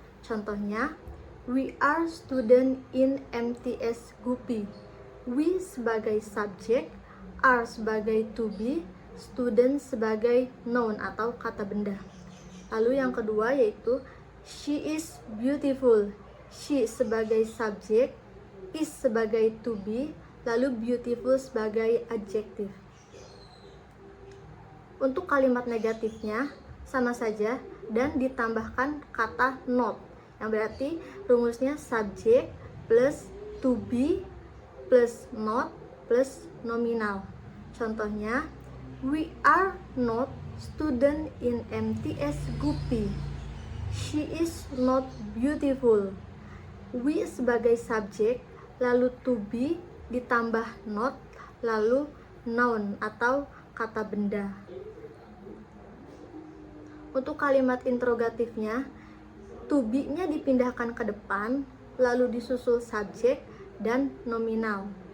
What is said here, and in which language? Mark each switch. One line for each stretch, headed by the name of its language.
Indonesian: Contohnya,
English: we are student in MTS Gupi.
Indonesian: We sebagai subjek, are sebagai to be, student sebagai noun atau kata benda. Lalu yang kedua yaitu
English: she is beautiful.
Indonesian: She sebagai subjek, is sebagai to be, lalu beautiful sebagai adjektif. Untuk kalimat negatifnya sama saja dan ditambahkan kata not, yang berarti rumusnya subjek plus to be plus not plus nominal. Contohnya,
English: we are not student in MTS Gupi. She is not beautiful.
Indonesian: We sebagai subjek, lalu to be ditambah not, lalu noun atau kata benda. Untuk kalimat interrogatifnya, to be-nya dipindahkan ke depan, lalu disusul subjek dan nominal.